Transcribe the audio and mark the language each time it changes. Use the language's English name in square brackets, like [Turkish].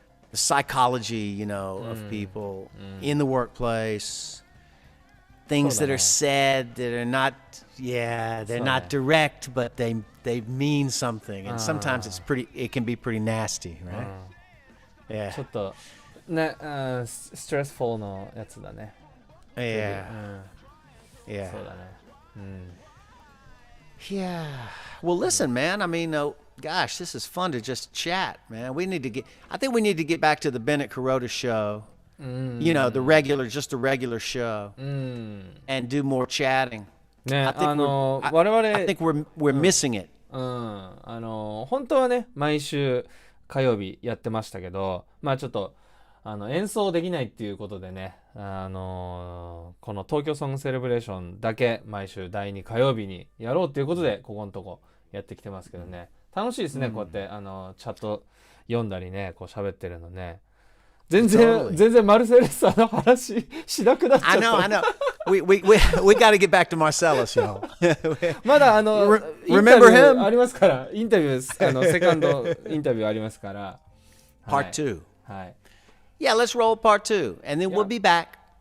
[English] The psychology, of people in the workplace, things that are said that are not, they're not direct, but they mean something, and sometimes it can be pretty nasty, right? Yeah. [Japanese] ちょっとね、stressful のやつだね。 [English] Yeah. Yeah. [Japanese] そうだね。 [English] Yeah. Well, listen, man. I mean, gosh, this is fun to just chat, man. I think we need to get back to the Bennett-Kuroda show. The regular show, and do more chatting. [Japanese] ね、 [English] I think we're missing it. [Japanese] 本当はね、毎週火曜日やってましたけど、ちょっと演奏できないっていうことでね、この東京ソングセレブレーションだけ毎週第2火曜日にやろうっていうことでここのとこやってきてますけどね、楽しいですね、こうやってチャット読んだりね、こう喋ってるのね。全然マルセレッサの話しなくなっちゃった。 [English] I know. We got to get back to Marcellus, y'all. [Japanese] まだ [English] Remember him? [Japanese] ありますから、インタビューセカンドインタビューありますから。 [English] part two. [Japanese] はい。 [English] Yeah, let's roll part two, and then we'll be back.